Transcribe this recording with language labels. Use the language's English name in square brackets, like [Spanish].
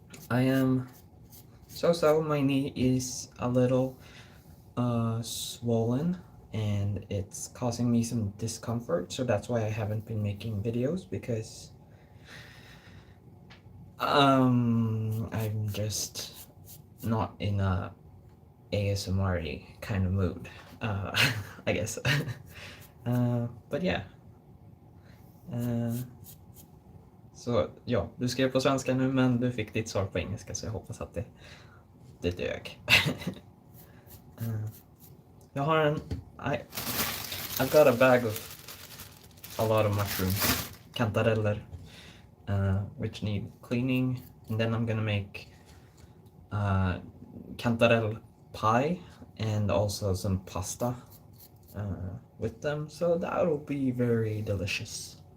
[English] I am so my knee is a little swollen and it's causing me some discomfort, so that's why I haven't been making videos, because I'm just not in a ASMR kind of mood, I guess. But yeah. [Swedish] Så ja, du skrev på svenska nu, men du fick ditt svar på engelska, så jag hoppas att det dög. Jag har [English] I've got a bag of a lot of mushrooms, kantareller, which need cleaning, and then I'm gonna make kantarell pie and also some pasta with them, so that will be very delicious.